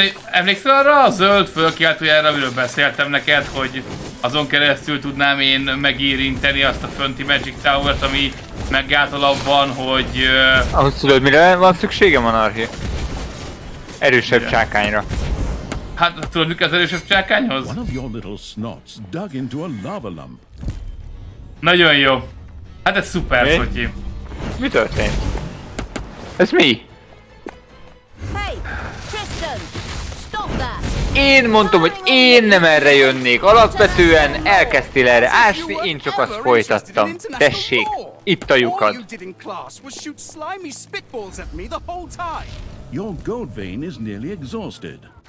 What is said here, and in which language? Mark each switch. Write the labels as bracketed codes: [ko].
[hu] Emlékszel arra a zöld fölkiáltójára, amiről beszéltem neked, hogy azon keresztül tudnám én megérinteni azt a fönti Magic Tower-t, ami meggátol abban, hogy... Ahhoz tudod, mire van szükségem, Anarhi? Erősebb csákányra. Hát tudod, mik az erősebb csákányhoz? [en] One of your little snots dug into a lava lump. [hu] Nagyon jó. Hát ez szuper, Mi? Szotyi. Mi történt? Ez mi? [en] Hey, Tristan! Stop that! [hu] Én mondtam, hogy én nem erre jönnék. Alapvetően elkezdtél erre ásni, én csak azt folytattam. Tessék, itt a [en] All [hu] lyukad. [en] you did in class was shoot slimy spitballs at me the whole time. Your gold vein is nearly exhausted.